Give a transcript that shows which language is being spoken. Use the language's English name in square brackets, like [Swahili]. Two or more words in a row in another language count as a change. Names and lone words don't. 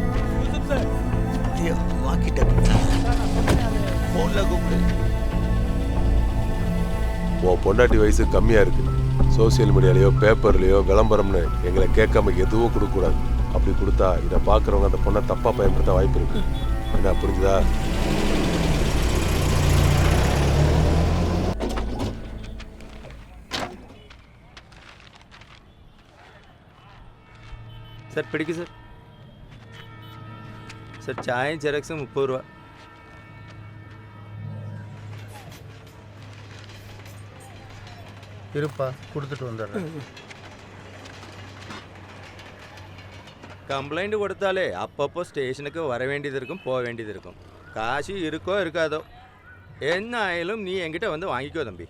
[Tamil] வாக்கிட்ட ஃபோனில் கூப்பிடு. உன் பொண்டாட்டி வயசு கம்மியாக இருக்குது. சோசியல் மீடியாலேயோ பேப்பர்லேயோ விளம்பரம்னு எங்களை கேட்காம எதுவும் கொடுக்கக்கூடாது. அப்படி கொடுத்தா இதை பார்க்குறவங்க அந்த பொண்ணை தப்பாக பயன்படுத்த வாய்ப்பு இருக்கு. என்ன புரிஞ்சுதா? [Malayalam] സാർ പിടിക്കൂ സാർ. സാർ ചായയും ജെറാക്സും 30 രൂപ. [Tamil] இருப்பா, கொடுத்துட்டு வந்துடுறேன். கம்ப்ளைண்ட் கொடுத்தாலே அப்பப்போ ஸ்டேஷனுக்கு வர வேண்டியது இருக்கும், போக வேண்டியது இருக்கும். காசு இருக்கோ இருக்காதோ என்ன ஆயிலும் நீ என்கிட்ட வந்து வாங்கிக்கோ தம்பி.